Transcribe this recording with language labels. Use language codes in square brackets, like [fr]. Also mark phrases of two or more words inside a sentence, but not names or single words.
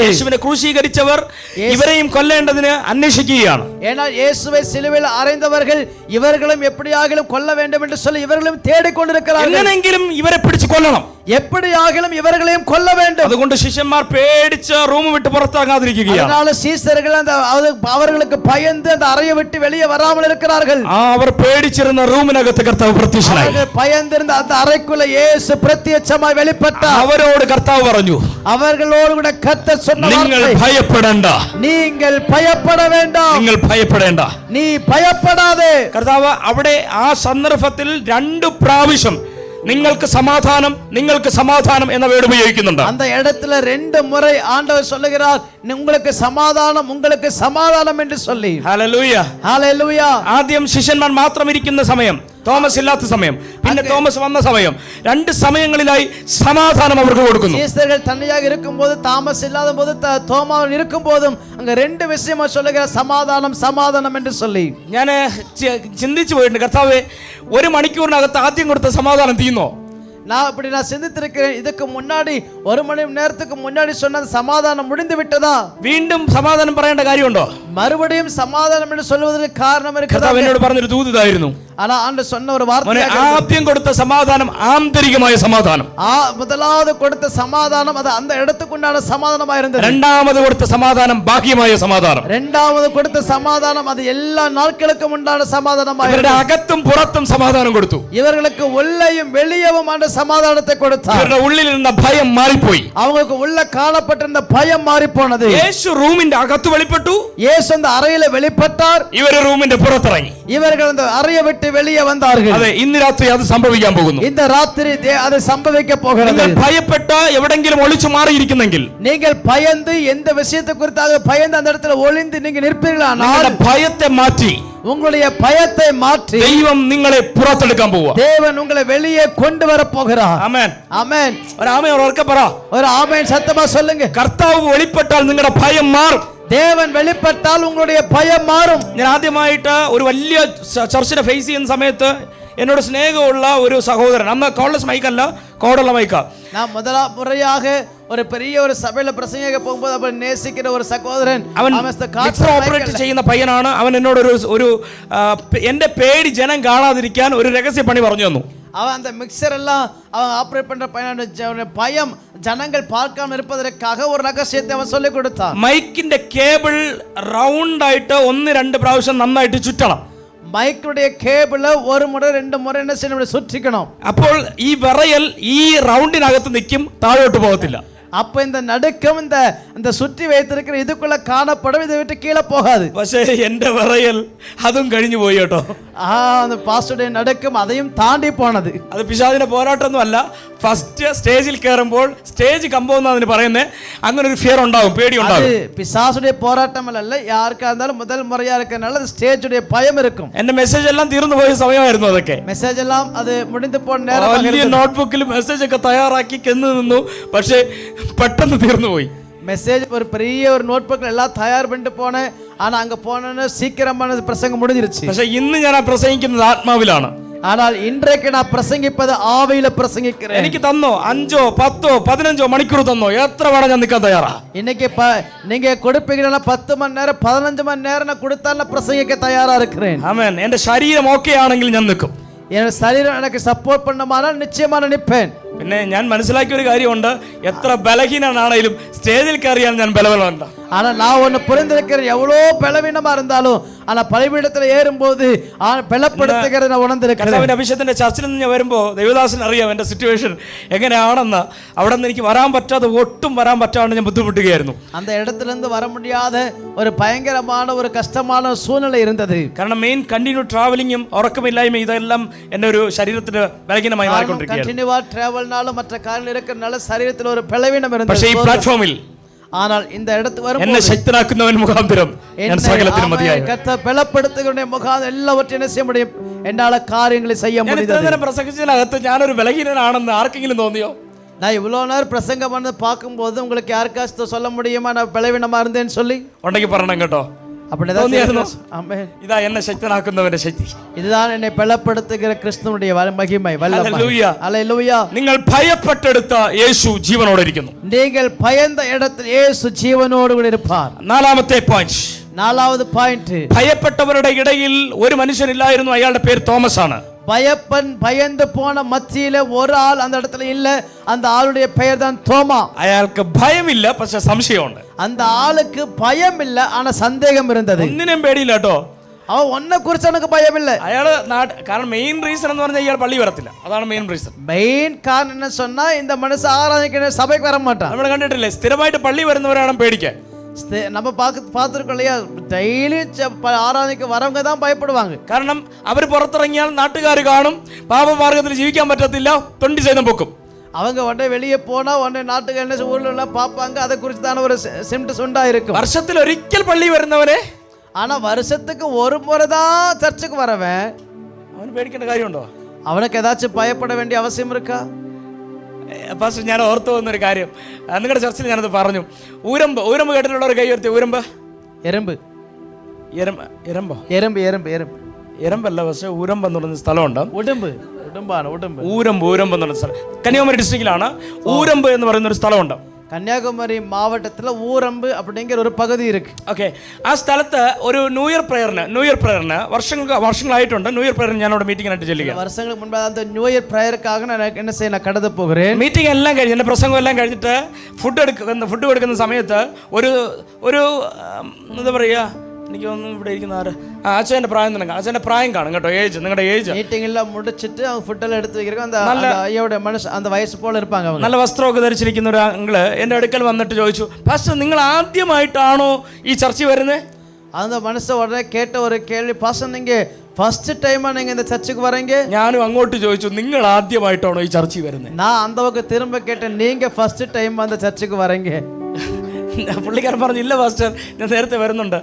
[ml] യേശുവിനെ ക്രൂശീകരിച്ചവർ ഇവരെയും കൊല്ലേണ്ടതിന് അന്വേഷിക്കുകയാണ്. [ta] ஏனால் இயேசுவை சிலுவையில் அறைந்தவர்கள் இவர்களும் எப்படியாகிலும் கொல்ல வேண்டும் என்று சொல்லி இவர்களும் தேடிக்கொண்டிருக்கிறார்கள். [ml] എങ്ങനെയെങ്കിലും ഇവരെ പിടിച്ചു കൊല്ലണം, [ta] எப்படியாகிலும் இவர்களையும் கொல்ல வேண்டும். [ml] അതുകൊണ്ട് ശിഷ്യന്മാർ പേടിച്ച് റൂം വിട്ട് പുറത്തിറങ്ങാതിരിക്കുകയാണ്. [ta] அதனால சீஷர்கள் அவர்களுக்கு பயந்து அந்த அறையை விட்டு வெளியே வராமல் இருக்கிறார்கள். [ml] അവർ പേടിച്ചിരുന്ന റൂമിനകത്ത് കർത്താവ് പ്രത്യക്ഷനായി. [ta] அவர்கள் பயந்திருந்த அந்த அறைக்குள்ள இயேசு பிரத்யட்சமாய் வெளிப்பட்டார். [ml] അവരോട് കർത്താവ് പറഞ്ഞു, [ta] அவர்களோடு கூட கர்த்தர் சொன்ன [ml] നിങ്ങൾ [ta] வார்த்தை, [ml] ഭയപ്പെടേണ്ട, [ta] நீங்கள் பயப்பட வேண்டாம், [ml] നിങ്ങൾ ഭയപ്പെടേണ്ട, [ta] நீ பயப்படாதே. [ml] കർത്താവ് അവിടെ ആ സന്ദർഭത്തിൽ 2 പ്രാവശ്യം നിങ്ങൾക്ക് സമാധാനം, നിങ്ങൾക്ക് സമാധാനം എന്ന വേർഡ് ഉപയോഗിക്കുന്നുണ്ട്. [ta] அந்த இடத்துல 2 முறை ஆண்டவர் சொல்லுகிறார், உங்களுக்கு சமாதானம், உங்களுக்கு சமாதானம் என்று சொல்லி. [ml] ഹല്ലേലൂയ, ഹല്ലേലൂയ. ആദ്യം ശിഷ്യന്മാർ മാത്രം ഇരിക്കുന്ന സമയം, തോമസ് ഇല്ലാത്ത സമയം, പിന്നെ തോമസ് വന്ന സമയം, 2 സമയങ്ങളിലായി സമാധാനം അവർക്ക് കൊടുക്കുന്നു. [ta] சீஷர்கள் தனியாக இருக்கும்போது, தாமஸ் இல்லாத போது, தோமா இருக்கும்போதும் அங்க 2 விஷயமா சொல்லுகிறார், சமாதானம் சமாதானம் என்று சொல்லி. [ml] ഞാൻ ചിന്തിച്ചു പോയിട്ടുണ്ട്, കർത്താവേ 1 മണിക്കൂറിനകത്ത് ആദ്യം കൊടുത്ത സമാധാനം തീർന്നോ? [ta] நான் சிந்தித்திருக்கிறேன், இதுக்கு முன்னாடி 1 மணி நேரத்துக்கு முன்னாடி சொன்ன சமாதானம் முடிந்து விட்டதா? [ml] വീണ്ടും സമാധാനം പറയേണ്ട കാര്യമുണ്ടോ? [ta] மறுபடியும் சமாதானம் என்று சொல்வதற்கு காரணம் [ml] കർത്താവ് [ta] இருக்கிறது. [ml] എന്നോട് പറഞ്ഞൊരു ദൂത് ഇതായിരുന്നു. [ta] ஆனா ஆண்டவர் சொன்ன ஒரு [ml] മോനെ, [ta] வார்த்தை, [ml] ആദ്യം കൊടുത്ത സമാധാനം ആന്തരികമായ സമാധാനം, [ta] முதலாவது கொடுத்த சமாதானம் அது அந்த இடத்துக்குண்டான சமாதானமா இருந்தது. [ml] രണ്ടാമത് കൊടുത്ത സമാധാനം ബാഹ്യമായ സമാധാനം. [ta] இரண்டாவது கொடுத்த சமாதானம் அது எல்லா நாட்களுக்கும் உண்டான சமாதானமா [ml] ഇവരുടെ [ta] இருந்தது. [ml] അകത്തും പുറത്തും സമാധാനം കൊടുത്തു. [ta] இவர்களுக்கு உள்ளேயும் வெளியவும் ஆண்ட சமாதானத்தை கொடுத்தார். [ml] ഇവരുടെ ഉള്ളിലിരുന്ന ഭയം മാറിപ്പോയി. [ta] அவங்களுக்கு உள்ள காணப்பட்டிருந்த பயம் மாறி போனது. [ml] യേശു റൂമിന്റെ അകത്ത് വെളിപ്പെട്ടു, [ta] இயேசு அந்த அறையில வெளிப்பட்டார், [ml] ഇവര് റൂമിന്റെ പുറത്തിറങ്ങി. [ta] இவர்கள் அந்த அறையை விட்டு வெளியே வந்தார்கள். [ml] അതെ, ഇന്ന് രാത്രി അത് സംഭവിക്കാൻ പോകുന്നു. [ta] இந்த ராத்திரி அது சம்பவிக்க போகிறது. [ml] നിങ്ങൾ ഭയപ്പെട്ട എവിടെങ്കിലും ഒളിച്ചു മാറിയിരിക്കുന്നെങ്കിൽ, [ta] நீங்கள் பயந்து எந்த விஷயத்தை குறித்தாக பயந்து அந்த இடத்துல ஒளிந்து நீங்க நிற்பீர்களானால் [ml] നിങ്ങളുടെ ഭയത്തെ മാറ്റി [ta] உங்களுடைய பயத்தை மாற்றி [ml] ദൈവം നിങ്ങളെ പുറത്തെടുക്കാൻ പോവുക. [ta] தேவன் உங்களை வெளியே கொண்டு வர போகிறார். [ml] ആമേൻ. [ta] ஆமென். [ml] ഒരു ആമേൻ ഉറക്കെ പറ. [ta] ஒரு ஆமென் சத்தமா சொல்லுங்க. [ml] കർത്താവ് വെളിപ്പെട്ടാൽ നിങ്ങളുടെ ഭയം മാറും. [ta] தேவன் வெளிப்பட்டால் உங்களுடைய பயம் மாறுം. [ml] ഞാൻ ആദ്യമായിട്ട് ഒരു വലിയ ചർച്ചിനെ ഫേസ് ചെയ്യുന്ന സമയത്ത് എന്നോട് സ്നേഹമുള്ള ഒരു സഹോദരൻ, അന്ന് കോളേജ് മൈക്കല്ല, കോടുള്ള മൈക്കാ, [ta] நான் முறையாக ஒரு பெரிய ஒரு சபையில பிரசங்கிக்க போகும்போது அவர் நேசிக்கிற ஒரு சகோதரன், [ml] അവൻ [en] mixer operate [ml] ചെയ്യുന്ന പയ്യനാണ്. അവൻ എന്നോട് ഒരു എന്റെ പേടി ജനം കാണാതിരിക്കാൻ ഒരു രഹസ്യ പണി പറഞ്ഞു തന്നു. [ta] அவன் அந்த மிக்சர் எல்லாம் அவன் ஆபரேட் பண்ற பயம் ஜனங்கள் பார்க்காம இருப்பதற்காக ஒரு ரகசியத்தை அவன் சொல்லி கொடுத்தான். [ml] മൈക്കിന്റെ കേബിൾ റൗണ്ട് ആയിട്ട് 1-2 പ്രാവശ്യം നന്നായിട്ട് ചുറ്റണം. [ta] மைக்குடைய கேபிள ஒரு முறை 2 முறை என்ன செய்யணும், சுற்றிக்கணும். [ml] അപ്പോൾ ഈ വിറയൽ ഈ റൗണ്ടിനകത്ത് നിൽക്കും, താഴോട്ട് പോകത്തില്ല. [ta] அப்ப இந்த நடுக்கம் இந்த சுற்றி வைத்திருக்கிற இதுக்குள்ள காணப்படும், இதை விட்டு கீழே போகாது. [ml] പക്ഷേ എന്റെ വിറയൽ അതും കഴിഞ്ഞു പോയി കേട്ടോ. [ta] அந்த பாஸ்டருடைய நடுக்கம் அதையும் தாண்டி போனது. [ml] അത് പിശാചിന്റെ പോരാട്ടമൊന്നും അല്ല. [en] first stage [ml] കയറുമ്പോൾ സ്റ്റേജ് കമ്പോന്ന് അതിന് പറയുന്നത്, അങ്ങനെ ഒരു ഫിയർ ഉണ്ടാവും, പേടി ഉണ്ടാവും. [ta] பிசாசுடைய போராட்டம் அல்ல, யாருக்கா இருந்தாலும் முதல் முறையா இருக்கறனால அந்த ஸ்டேஜுடைய பயம் இருக்கும். [ml] എന്റെ മെസ്സേജ് എല്ലാം തീർന്നു പോയ സമയമായിരുന്നു. അതൊക്കെ [ta] மெசேஜ் எல்லாம் அது முடிந்து போன நேரம். [ml] വലിയ നോട്ട്ബുക്കിൽ മെസ്സേജ് ഒക്കെ തയ്യാറാക്കി ചെന്ന് നിന്നു, പക്ഷേ പെട്ടെന്ന് തീർന്നു പോയി. [ta] மெசேஜ் ஒரு பெரிய ஒரு நோட்புக்ல எல்லாம் தயார் பண்ணிட்டு போனேன், ஆனா அங்க போனோன்னு சீக்கிரமான பிரசங்கம் முடிஞ்சிருச்சு. [ml] പക്ഷേ ഇന്ന് ഞാൻ പ്രസംഗിക്കുന്നത് ആത്മാവിലാണ്. [ta] ஆனால் இன்றைக்கு நான் பிரசங்கிப்பது ஆவியில பிரசங்கிக்கிறேன். [ml] എനിക്ക് തന്നോ 5, 10, 15 മണിക്കൂർ തന്നോ, എത്ര വേണം ഞാൻ നിൽക്കാൻ തയ്യാറാ. [ta] இன்னைக்கு நீங்க கொடுப்பீங்கன்னா 10 மணி நேரம் 15 மணி நேரம் நான் கொடுத்தாலும் நான் பிரசங்கிக்க தயாரா இருக்கிறேன். [ml] ആമേൻ. എന്റെ ശരീരം ഓക്കെ ആണെങ്കിൽ ഞാൻ നിൽക്കും. [ta] என் சரீரம் எனக்கு சப்போர்ட் பண்ணமானால் நிச்சயமா நான் நிற்பேன். [ml] പിന്നെ ഞാൻ മനസ്സിലാക്കിയ ഒരു കാര്യമുണ്ട്, എത്ര ബലഹീനനാണെങ്കിലും സ്റ്റേജിൽ കയറിയാൽ ഞാൻ ബലവാനാണ്. [ta] ஆனா நான் ஒன்னு புரிந்திருக்கிறேன், எவ்வளோ பலவீனமா இருந்தாலும் ஆனா பலிபீடத்துல ஏறும்போது பலப்படுத்துகிறத நான் உணர்ந்திருக்கிறேன். [ml] അഭിഷേകത്തിന്റെ ചർച്ചിൽ നിന്ന് ഞാൻ വരുമ്പോൾ ദൈവദാസൻ അറിയാം എന്റെ സിറ്റുവേഷൻ എങ്ങനെയാണെന്ന്. അവിടെ നിന്ന് എനിക്ക് വരാൻ പറ്റാതെ, ഒട്ടും വരാൻ പറ്റാണ്ട് ഞാൻ ബുദ്ധിമുട്ടുകയായിരുന്നു. [ta] அந்த இடத்துல இருந்து வர முடியாத ஒரு பயங்கரமான ஒரு கஷ்டமான சூழ்நிலை இருந்தது. [ml] കാരണം [en] main continue travelling [ml] ഉറക്കമില്ലായ്മ ഇതെല്ലാം എന്റെ ഒരു ശരീരത്തിന് ബലഹീനമായി മാറിക്കൊണ്ടിരിക്കുകയാണ്. [en] continue travel [ta] மற்ற காரணங்கள் இருக்கறனால சரீரத்தில் ஒரு பலவீனம் இருந்தது. [ml] പക്ഷേ ഈ പ്ലാറ്റ്ഫോമിൽ [ta] ஆனால் இந்த இடத்துக்கு வரும்போது [ml] എന്നെ ശക്തനാക്കുന്നവൻ മുഖാന്തരം ഞാൻ സകലത്തിനും മതിയായി. [ta] கர்த்தர் பலப்படுத்துகிற முகாந்தரம் எல்லாவற்றையும் என்ன செய்ய முடியும், என்னால காரியங்களை செய்ய முடியும். [ml] പ്രസംഗിച്ചതിനകത്ത് ഞാനൊരു ബലഹീനനാണെന്ന് ആർക്കെങ്കിലും തോന്നിയോ? [ta] நான் இவ்வளவு நேரம் பிரசங்கம் பண்ணி பார்க்கும்போது உங்களுக்கு யாருக்காச்சும் சொல்ல முடியுமா நான் பலவீனமா இருந்தேன்னு சொல்லி? [ml] ഉണ്ടെങ്കിൽ പറയണം കേട്ടോ. ഇതാ എന്നെ ശക്തനാക്കുന്നവന്റെ ശക്തി. [ta] இதுதான் என்னை பலப்படுத்துகிற கிறிஸ்துவுடைய மகிமை, வல்லமை. [ml] ഹല്ലേലൂയ. നിങ്ങൾ ഭയപ്പെട്ടെടുത്ത യേശു ജീവനോടെ ഇരിക്കുന്നു. [ta] நீங்கள் பயந்த இடத்தில் இயேசு ஜீவனோடு கூட இருப்பார். [ml] നാലാമത്തെ പോയിന്റ്, [ta] நாலாவது பாயிண்ட், [ml] ഭയപ്പെട്ടവരുടെ ഇടയിൽ ഒരു മനുഷ്യനില്ലായിരുന്നു, അയാളുടെ പേര് തോമസ് ആണ്. [ta] பயந்து போன மத்தியில ஒரு ஆள் அந்த இடத்துல இல்ல, அந்த ஆளுடைய பெயர் தான் தோமா. [ml] അയാൾക്ക് ഭയമില്ല, പക്ഷെ സംശയമുണ്ട്. [ta] அந்த ஆளுக்கு பயம் இல்ல, ஆனா சந்தேகம் இருந்தது. [ml] ഒന്നിനും പേടിയില്ല കേട്ടോ. അവൻ ഒന്നെ കുറിച്ച് എനിക്ക് ഭയമില്ല. അയാള് കാരണം [en] main reason [ml] എന്ന് പറഞ്ഞാൽ ഇയാൾ പള്ളി വരത്തില്ല. അതാണ് [en] main reason. [ml] മെയിൻ കാരണം [ta] என்ன சொன்னா இந்த மனுஷன் ஆராதிக்கிற சபைக்கு வர மாட்டான். [ml] നമ്മൾ കണ്ടിട്ടില്ലേ, സ്ഥിരമായിട്ട് പള്ളി വരുന്നവരാണ് പേടിക്കാൻ. [ta] நம்ம பார்த்துருக்கோம் இல்லையா, டெய்லி ஆராதனைக்கு வரவங்க தான் பயப்படுவாங்க. [ml] കാരണം അവർ പുറത്തിറങ്ങിയാൽ നാട്ടുകാർ കാണും, പാപമാർഗത്തിൽ ജീവിക്കാൻ പറ്റത്തില്ല, തൊണ്ടി സൈതം പൊക്കും. [ta] அவங்க உடனே வெளியே போனா உடனே நாட்டுக்கு என்ன ஊர்ல பார்ப்பாங்க, அதை குறித்து தான ஒரு சிம்டம்ஸ் உண்டா இருக்கும். [ml] വർഷത്തിൽ ഒരിക്കൽ പള്ളി വരുന്നവനെ, [ta] ஆனா வருஷத்துக்கு ஒரு முறை தான் சர்ச்சுக்கு வரவன், [ml] അവന് പേടിക്കേണ്ട കാര്യമുണ്ടോ? [ta] அவனுக்கு ஏதாச்சும் பயப்பட வேண்டிய அவசியம் இருக்கா? [ml] ഫസ്റ്റ് ഞാൻ ഓർത്തു വന്നൊരു കാര്യം, നിങ്ങളുടെ ചർച്ചിൽ ഞാനത് പറഞ്ഞു. ഊരമ്പ് കേട്ടിട്ടുള്ള ഒരു കൈ ഉയർത്തി. ഊരമ്പ് എരമ്പല്ല, പക്ഷേ ഊരമ്പ് എന്ന് പറയുന്ന സ്ഥലമുണ്ട്. ഊരമ്പ് എന്ന് പറയുന്ന സ്ഥലം കന്യാകുമാരി ഡിസ്ട്രിക്റ്റിലാണ്. ഊരമ്പ് എന്ന് പറയുന്ന ഒരു സ്ഥലമുണ്ട്. [ta] கன்னியாகுமரி மாவட்டத்தில் ஊரம்பு அப்படிங்கிற ஒரு பகுதி இருக்கு. [ml] ഓക്കെ, ആ സ്ഥലത്ത് ഒരു [en] new year prayer [ml] വർഷങ്ങളായിട്ടുണ്ട്. [en] new year prayer [ml] ഞാൻ അവിടെ മീറ്റിംഗിനായിട്ട് ചെല്ലുക. [ta] வருஷங்களுக்கு முன்பாக அந்த [en] new year prayer [ta] நான் என்ன செய்ய நான் கடந்து போகிறேன். [ml] മീറ്റിംഗ് എല്ലാം കഴിഞ്ഞ് എൻ്റെ പ്രസംഗം എല്ലാം കഴിഞ്ഞിട്ട് ഫുഡ് കൊടുക്കുന്ന സമയത്ത് ഒരു എന്താ പറയുക, എനിക്ക് തോന്നുന്നു ഇവിടെ ഇരിക്കുന്ന ആര് അച്ഛൻ്റെ പ്രായം തന്നെ, അച്ഛൻ്റെ പ്രായം കാണും കേട്ടോ, ഏജ്, നിങ്ങളുടെ ഏജ്. [ta] மீட்டிங் எல்லாம் முடிச்சிட்டு அவங்க ஃபுட் எல்லாம் எடுத்து வைக்கிறாங்க. அந்த ஐயோட மனுஷன் அந்த வயசு போல இருப்பாங்க. அவங்க [ml] നല്ല വസ്ത്രമൊക്കെ ധരിച്ചിരിക്കുന്ന ഒരു അങ്കിള് എൻ്റെ അടുക്കൽ വന്നിട്ട് ചോദിച്ചു, പാസ്റ്റർ നിങ്ങൾ ആദ്യമായിട്ടാണോ ഈ ചർച്ചിൽ വരുന്നത്? [ta] அந்த மனுஷன் உடனே கேட்ட ஒரு கேள்வி, பாஸ்டர் நீங்க [en] first time [ta] நீங்க இந்த சர்ச்சுக்கு வரீங்க? [ml] ഞാനും അങ്ങോട്ട് ചോദിച്ചു, നിങ്ങൾ ആദ്യമായിട്ടാണോ ഈ ചർച്ചിൽ വരുന്നത്? [ta] நான் அந்த பக்கம் திரும்ப கேட்டேன், நீங்க [en] first time [ta] அந்த சர்ச்சுக்கு வரீங்க? [ml] പുള്ളിക്കാരൻ പറഞ്ഞു, ഇല്ല പാസ്റ്റർ ഞാൻ നേരത്തെ വരുന്നുണ്ട്.